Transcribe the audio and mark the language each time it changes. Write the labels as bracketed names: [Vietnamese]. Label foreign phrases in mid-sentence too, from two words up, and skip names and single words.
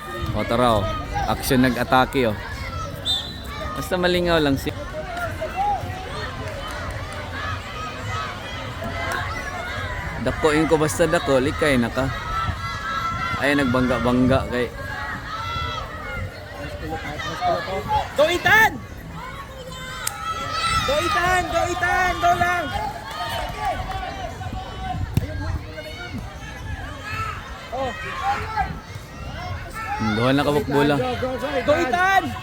[Cebuano] O tara o. Action nag-atake o. Basta malingaw lang si... Dakoin ko basta dako, likay na ka. Ay nagbangga-bangga kay. [English] Go Ethan! Go Ethan! Go Ethan! Go lang! [Cebuano] Oh. Duha na kabuk bola. [English] Go Ethan!